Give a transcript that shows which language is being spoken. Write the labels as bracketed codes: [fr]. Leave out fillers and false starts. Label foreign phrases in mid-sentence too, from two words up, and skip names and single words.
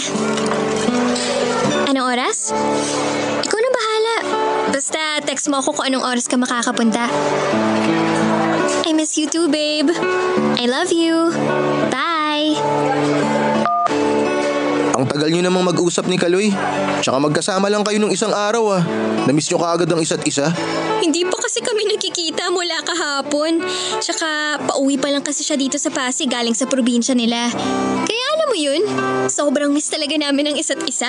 [tl] Anong oras? Ikaw na bahala. Basta text mo ako kung anong oras ka makakapunta. [en] I miss you too, babe. I love you. Bye. [tl] Ang tagal nyo namang mag-usap ni Kaloy. Tsaka magkasama lang kayo nung isang araw ah. Namiss nyo kaagad ang isa't isa. Hindi pa kasi kami nakikita mula kahapon. Tsaka pauwi pa lang kasi siya dito sa Pasig galing sa probinsya nila. Kaya alam mo yun, sobrang miss talaga namin ang isa't isa.